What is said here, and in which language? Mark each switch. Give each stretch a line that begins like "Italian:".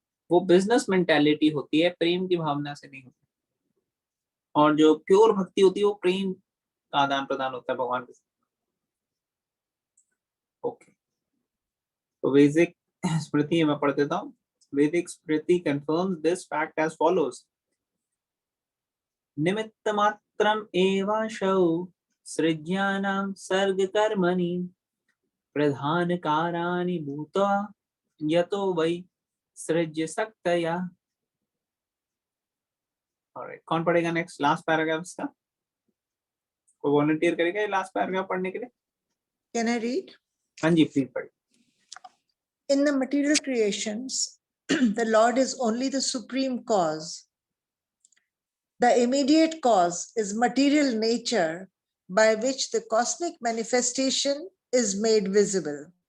Hindi: वो business mentality होती है, प्रेम की भावना से नहीं होती। और जो प्योर भक्ति होती है वो प्रेम का आदान प्रदान होता है भगवान के साथ। ओके, तो बेसिक स्मृति मैं पढ़ देता हूँ।
English: Vedic Smriti confirms this fact as follows.
Sanskrit: निमित्तमात्रम् एवाशौ सृज्यानां सर्गकर्मणि प्रधानकाराणि भूत्वा यतो वै सृज्य शक्तया।
Hindi: Alright, कौन पढ़ेगा नेक्स्ट लास्ट पैराग्राफ इसका? कोई वॉलंटियर करेगा ये लास्ट पैराग्राफ पढ़ने के लिए?
English: Can I read?
Hindi: हाँ जी प्लीज पढ़िए।
English: In the material creations, the Lord is only the supreme cause. The immediate cause is material nature by which the cosmic manifestation is made visible.